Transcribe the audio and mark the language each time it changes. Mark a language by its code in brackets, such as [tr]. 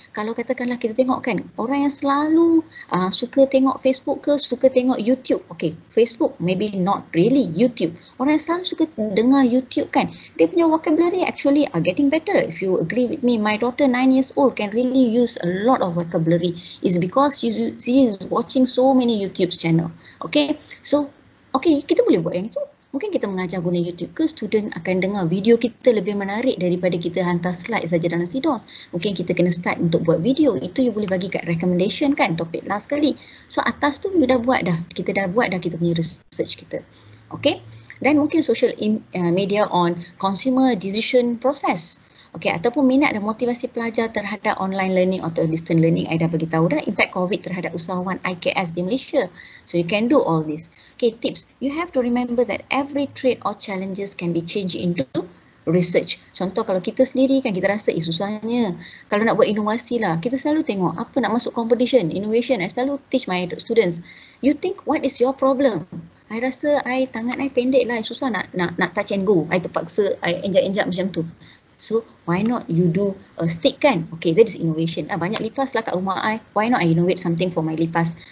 [ms] Kalau katakanlah kita tengok kan, orang yang selalu suka tengok Facebook ke, suka tengok YouTube, okay, Facebook maybe not really, YouTube. Orang yang selalu suka dengar YouTube kan, dia punya [en] vocabulary actually are getting better. If you agree with me, my daughter 9 years old can really use a lot of vocabulary, is because she is watching so many YouTube channel. [ms] Okay, so okay, kita boleh buat yang itu. Mungkin kita mengajar guna YouTube ke, student akan dengar video kita lebih menarik daripada kita hantar slide saja dalam sidos. Mungkin kita kena start untuk buat video. Itu you boleh bagi kat recommendation kan, topik last kali. So atas tu you dah buat dah, kita dah buat dah kita punya research kita. [en] Okay, [ms] dan mungkin [en] social media on consumer decision process. [ms] Okay, ataupun minat dan motivasi pelajar terhadap online learning atau distance learning. I dah bagi tahu dah impact COVID terhadap usahawan IKS di Malaysia. [en] So you can do all this. Okay, tips. You have to remember that every trait or challenges can be changed into research. [ms] Contoh kalau kita sendiri kan, kita rasa susahnya. Kalau nak buat inovasi lah, kita selalu tengok apa nak masuk competition, innovation. [en] I [ms] selalu [en] teach my students. You think what is your problem? [ms] I rasa tangan I pendek lah, susah nak [en] touch and go. [ms] I terpaksa I enjak-enjak macam tu. [en] So why not you do a stick kan? Okay, that is innovation. [ms] Banyak lipas lah kat rumah I. [en] Why not I innovate something for my lipas?